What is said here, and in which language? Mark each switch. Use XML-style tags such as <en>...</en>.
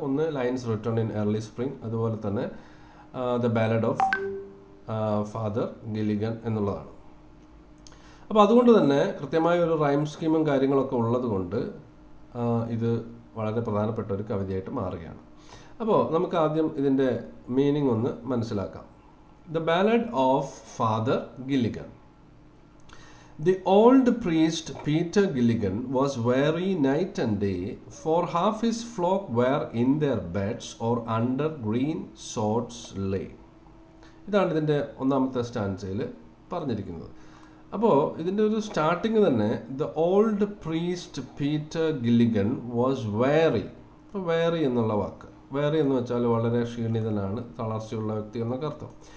<ml>ഒന്ന് lines written in early spring, അതുപോലെ തന്നെ the ballad of father Gilligan എന്നുള്ളതാണ്. അപ്പോൾ അതുകൊണ്ട് തന്നെ കൃത്യമായ ഒരു റൈം സ്കീമും കാര്യങ്ങളൊക്കെ ഉള്ളത് കൊണ്ട് ഇത് വളരെ പ്രധാനപ്പെട്ട ഒരു കവിതയായിട്ട് മാറുകയാണ്. അപ്പോൾ നമുക്ക് ആദ്യം ഇതിൻ്റെ മീനിങ് ഒന്ന് മനസ്സിലാക്കാം.</ml> <en>The Ballad of Father Gilligan. The old priest Peter Gilligan was weary night and day, for half his flock were in their beds or under green sods lay.</en> <ml>ഇതാണ് ഇതിൻ്റെ ഒന്നാമത്തെ സ്റ്റാൻസയിൽ പറഞ്ഞിരിക്കുന്നത്. അപ്പോൾ ഇതിൻ്റെ ഒരു സ്റ്റാർട്ടിങ് തന്നെ</ml> <en>The old priest Peter Gilligan was very.</en> <ml>അപ്പോൾ വേറി എന്നുള്ള വാക്ക്, വേറി എന്ന് വെച്ചാൽ വളരെ ക്ഷീണിതനാണ്, തളർച്ചയുള്ള വ്യക്തി എന്നൊക്കെ അർത്ഥം.</ml>